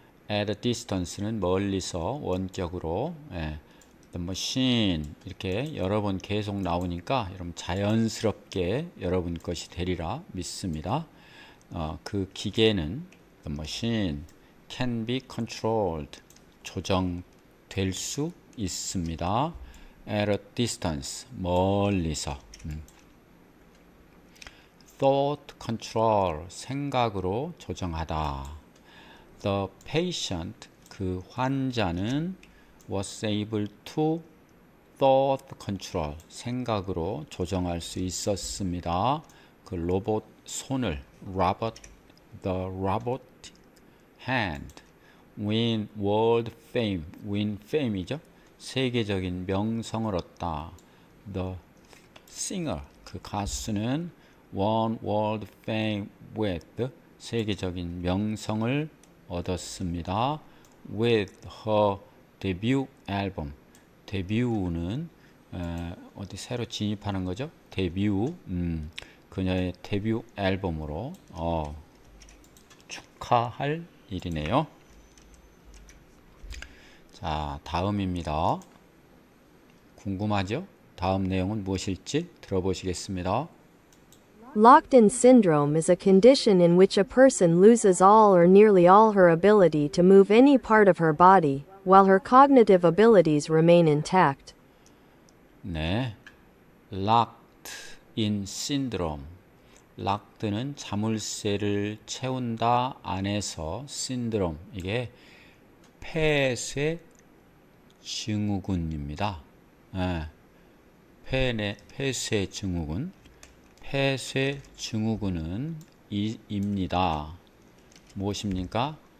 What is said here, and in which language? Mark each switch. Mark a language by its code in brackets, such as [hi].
[ko] At a distance는 멀리서, 원격으로. The machine, 이렇게 여러 번 계속 나오니까 여러분 자연스럽게 여러분 것이 되리라 믿습니다. 그 기계는 the machine can be controlled 조정될 수 있습니다. [en] at a distance 멀리서. [ko] thought control 생각으로 조정하다. [en] the patient 그 환자는 was able to thought control 생각으로 조정할 수 있었습니다. 그 로봇 손을 the robot hand win world fame win fame이죠. [ko] 세계적인 명성을 얻다. [en] the singer 그 가수는 won world fame with 세계적인 명성을 얻었습니다. [ko] with her debut album 데뷔는 어디 새로 진입하는 거죠? 데뷔 그녀의 데뷔 앨범으로 축하할 일이네요. 자, 다음입니다. 궁금하죠? 다음 내용은 무엇일지 들어보시겠습니다. [en] Locked-in syndrome is a condition in which a person loses all or nearly all her ability to move any part of her body, while her cognitive abilities remain intact. 네, locked in syndrome. [ko] locked는 자물쇠를 채운다 안에서 syndrome 이게 폐쇄 증후군입니다. 폐쇄 증후군. 폐쇄 증후군은 입니다. 무엇입니까?